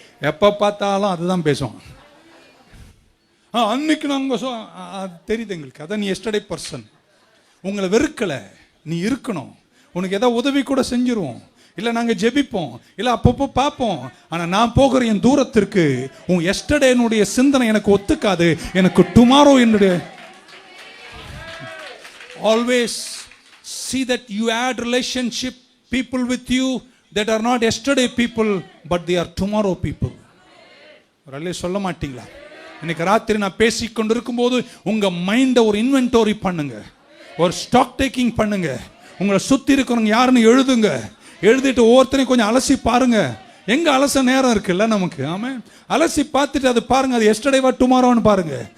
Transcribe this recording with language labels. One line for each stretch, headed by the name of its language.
Tamil: எப்ப பார்த்தாலும் அதுதான் பேசுவான். அன்னைக்கு நாங்க தெரியுது எங்களுக்கு, அதான் நீ எஸ்டர்டே பர்சன். உங்களை வெறுக்கல, நீ இருக்கணும். உனக்கு ஏதாவது உதவி கூட செஞ்சிருவோம், இல்லை நாங்கள் ஜெபிப்போம், இல்லை அப்பப்போ பார்ப்போம். ஆனால் நான் போகிற என் தூரத்திற்கு உன் எஸ்டர்டேனுடைய சிந்தனை எனக்கு ஒத்துக்காது. எனக்கு டுமாரோ என்னுடைய.
English: Always see that you add relationship people with you that are not yesterday people but they are tomorrow people.
Tamil: ஒரே சொல்ல மாட்டீங்களா? இன்னைக்கு ராத்திரி நான் பேசிக்கொண்டு இருக்கும்போது உங்க மைண்டை ஒரு இன்வென்டரி பண்ணுங்க, ஒரு ஸ்டாக் டேக்கிங் பண்ணுங்க. உங்களை சுத்தி இருக்கிறவங்க யாருன்னு எழுதுங்க. எழுதிட்டு ஒவ்வொருத்தரையும் கொஞ்சம் அலசி பாருங்க. எங்க அலச நேரம் இருக்குல்ல நமக்கு. ஆமா, அலசி பார்த்துட்டு அது பாருங்க, அது எஸ்டர்டேவா டுமாரோன்னு பாருங்க.